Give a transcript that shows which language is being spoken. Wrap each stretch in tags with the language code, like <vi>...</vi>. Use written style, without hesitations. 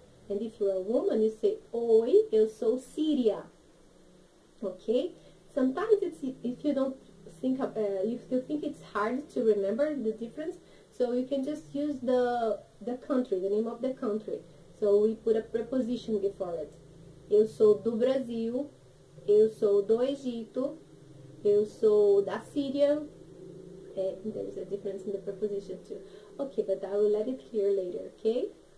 <en>And if you're a woman, you say</en> <pt>oi, eu sou síria.</pt> <en>Okay? Sometimes if you don't think if you think it's hard to remember the difference, so you can just use the country, the name of the country. So we put a preposition before it.</en> <pt>Eu sou do Brasil, eu sou do Egito, eu sou da Síria.</pt> <en>There's a difference in the preposition too. Okay, but I will let it clear later, okay?</en>